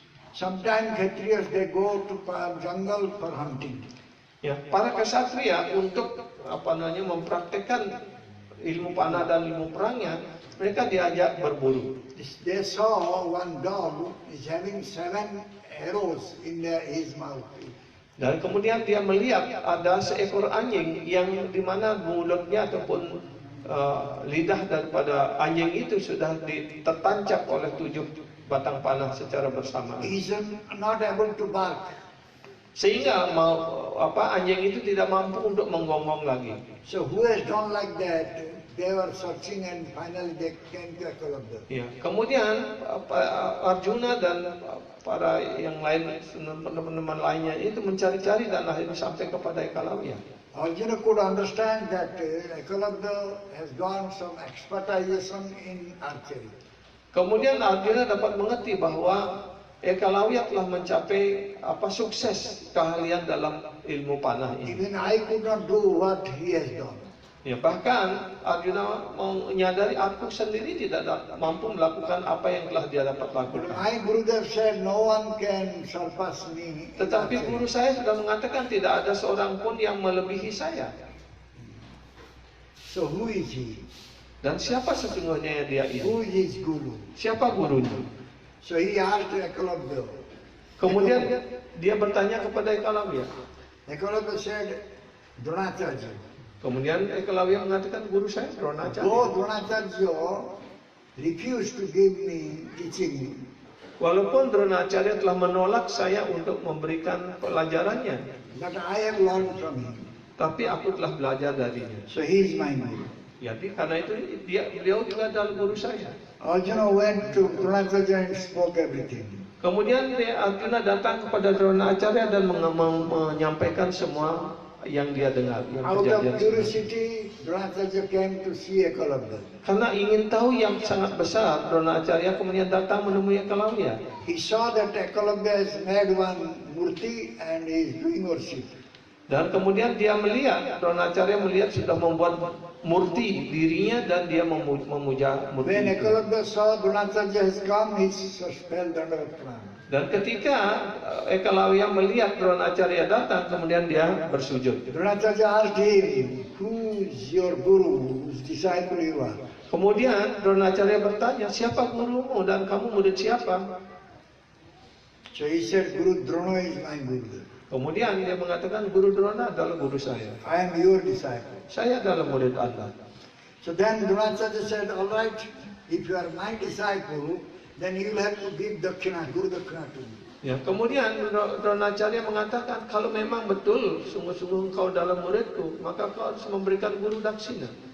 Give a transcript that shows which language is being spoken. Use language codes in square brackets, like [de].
[en] Sometimes Kshatriyas they go to jungle for hunting. [id] Ya, para kesatria untuk mempraktekkan ilmu panah dan ilmu perangnya, mereka diajak berburu. [en] They saw one dog is having 7 arrows in his mouth. [id] Dan kemudian dia melihat ada seekor anjing yang dimana mulutnya ataupun lidah daripada anjing itu sudah tertancap oleh 7 batang panah secara bersamaan. [en] He is not able to bark. [id] Sehingga anjing itu tidak mampu untuk menggonggong lagi. [en] So who has done like that? They were searching and finally they came to Eklavya. [id] Ya, kemudian Arjuna dan para yang lain, teman-teman lainnya itu mencari-cari dan akhirnya sampai kepada Eklavya. [en] Arjuna could understand that Eklavya has gone some expertization in archery. [id] Kemudian Arjuna dapat mengerti bahwa Eklavya telah mencapai sukses keahlian dalam ilmu panah ini. [en] Even I could not do what he has done. [id] Ya, bahkan Arjuna menyadari aku sendiri tidak mampu melakukan apa yang telah dia dapat lakukan. [en] My Gurudev said no one can surpass me. [id] Tetapi guru saya sudah mengatakan tidak ada seorang pun yang melebihi saya. [en] So who is he? [id] Dan siapa sesungguhnya dia ini? [en] Who is his guru? [id] Siapa gurunya? [en] So he asked Eklavya. [id] Kemudian dia bertanya kepada Eklavya. [en] Eklavya said, Dronacharya. [id] Kemudian Eklavya mengatakan guru saya Dronacharya. [en] Though Dronacharya refused to give me teaching, [id] Walaupun Dronacharya telah menolak saya untuk memberikan pelajarannya, [en] but I have learned from him. [id] tapi aku telah belajar darinya. [en] So he is my guru. [id] Jadi karena itu beliau juga adalah guru saya. [en] Arjuna went to Dronacharya and spoke everything. [id] Kemudian Arjuna datang kepada Dronacharya dan menyampaikan semua yang dia dengar. Yang [en] Out of [id] kejadian. [en] curiosity, Dronacharya came to see Eklavya. [id] Karena ingin tahu yang sangat besar, Dronacharya kemudian datang menemui Eklavya. [en] He saw that Eklavya has made one murti and is doing worship. [id] Dan kemudian dia melihat, Dronacharya melihat sudah membuat murti dirinya dan dia memuja murti [en] When [id] itu. [en] Eklavya saw Dronacharya has come, he fell under pranam. [id] Dan ketika Eklavya melihat Dronacharya datang, kemudian dia bersujud. [en] Dronacharya asked him, who is your guru, whose disciple you are? [id] Kemudian Dronacharya bertanya, siapa gurumu dan kamu murid siapa? [en] So he said, Guru Drona is my guru. [id] Kemudian dia mengatakan, Guru Drona adalah guru saya. [en] I am your disciple. [id] Saya adalah murid Anda. [en] So then Dronacharya said, all right, if you are my disciple, then you will have to give dakshina, Guru dakshina to me. [id] Ya, kemudian Dronacharya mengatakan, kalau memang betul sungguh-sungguh engkau dalam muridku, maka kau harus memberikan guru daksina.